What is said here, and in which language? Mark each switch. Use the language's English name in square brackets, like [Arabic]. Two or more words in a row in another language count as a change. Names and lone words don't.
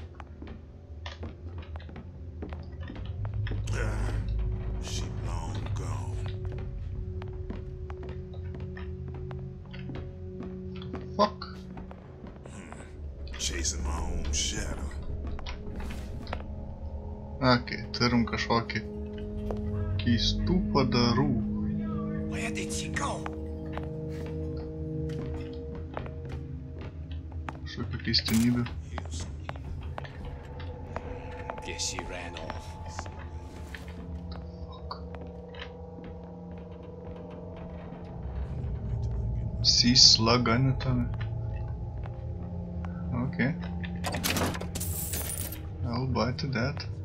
[English] She long gone. Fuck. Chasing my own shadow. [Lithuanian] Okei, turim kažkokį keistų padarų. [English] Where did she go? [Lithuanian] Kažkokia keistenybė. [English] Guess she ran off. Sea slug anatomy. Okay. I'll buy to that.